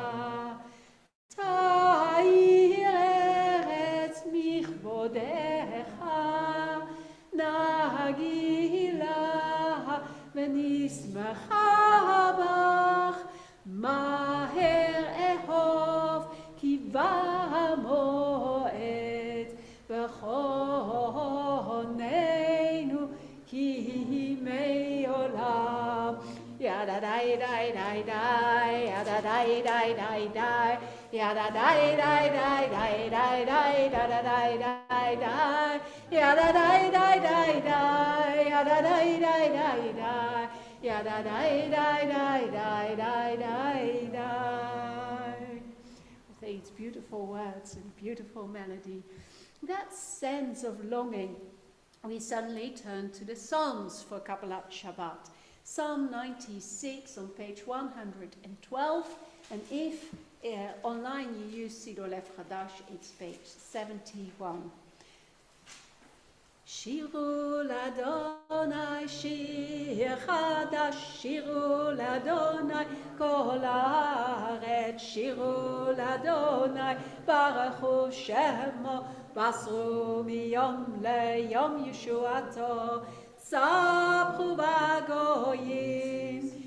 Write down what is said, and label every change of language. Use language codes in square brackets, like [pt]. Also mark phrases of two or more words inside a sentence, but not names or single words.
[he] תאיר ארץ מכבודך, נגילה ונשמחה בך, מהר אהוב כי בא המועד, וכוננו כי מעולם. ידה די די די די, ידה די די די די, ידה די די די די די די, ידה די די די, ידה די די די די, ידה די די די די, ידה די די די די די די די. [en] These beautiful words and beautiful melody, that sense of longing, we suddenly turn to the Psalms for [he] קבלת שבת. [en] Psalm 96 on page 112, and if online you use Sidor Lev Chadash, it's page 71. [he] שירו לאדוני שיר חדש, שירו לאדוני כל הארץ, שירו לאדוני ברכו שמו, בסרו מיום ליום ישועתו, ספרו בגויים